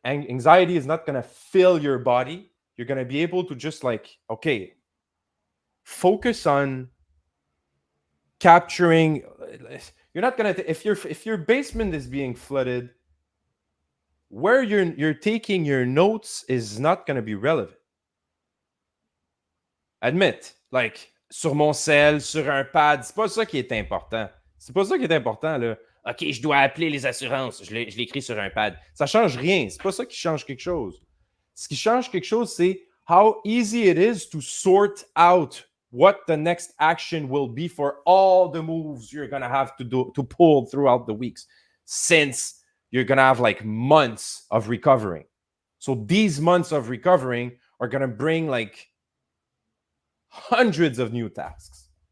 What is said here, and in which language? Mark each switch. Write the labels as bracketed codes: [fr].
[en] Anxiety is not going to fill your body. You're going to be able to just like, okay, focus on capturing. You're not going to, if your basement is being flooded, where you're taking your notes is not going to be relevant. Admit, like, [fr] sur mon cell, sur un pad, c'est pas ça qui est important. C'est pas ça qui est important, là. OK, je dois appeler les assurances. Je l'écris sur un pad. Ça change rien. C'est pas ça qui change quelque chose. Ce qui change quelque chose, c'est [en] how easy it is to sort out what the next action will be for all the moves you're going to have to pull throughout the weeks, since you're going to have like months of recovering. So these months of recovering are going to bring like hundreds of new tasks.